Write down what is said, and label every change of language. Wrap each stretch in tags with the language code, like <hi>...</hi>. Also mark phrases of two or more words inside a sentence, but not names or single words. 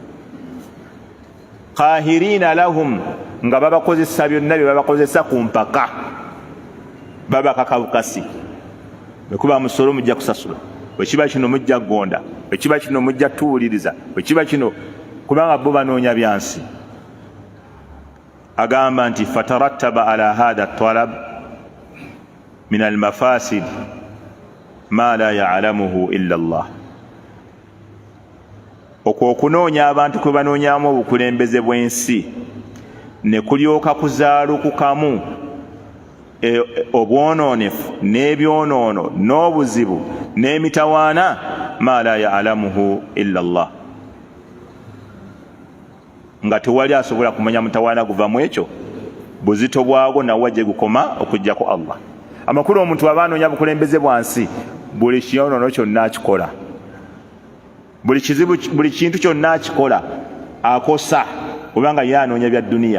<ar>قاهرين لهم,</ar> <lg>nga babakozesa byonna bye babakozesa ku mpaka, babakaka bukasi. bwekuba musolo mujja kusasula, bwekiba kino mujja kugonda, bwekiba kino mujja tuwuliriza, bwekiba kino, kubanga bo banoonya byansi. agamba nti</lg> <ar>فترتب على هذا الطلب من المفاسد ما لا يعلمه إلا الله.</ar> <lg>okwo okunoonya abantu kwe banoonyamu obukulembeze bw'ensi ne kulyoka kuzaalukukamu obwonoonefu n'ebyonoono n'obuzibu n'emitawaana</lg> <ar>ما لا يعلمه إلا الله,</ar> <lg>nga tewali asobola kumanya mutawaana guva mu ekyo, buzito bwagwo nawa gye gukoma okujjako Allah. Amakulu omuntu aba anoonya bukulembeze bwansi, buli kiyonoono kyonna akikola, buli kizibu, buli kintu kyonna akikola akosa, kubanga ye anoonya bya dduniya.</lg>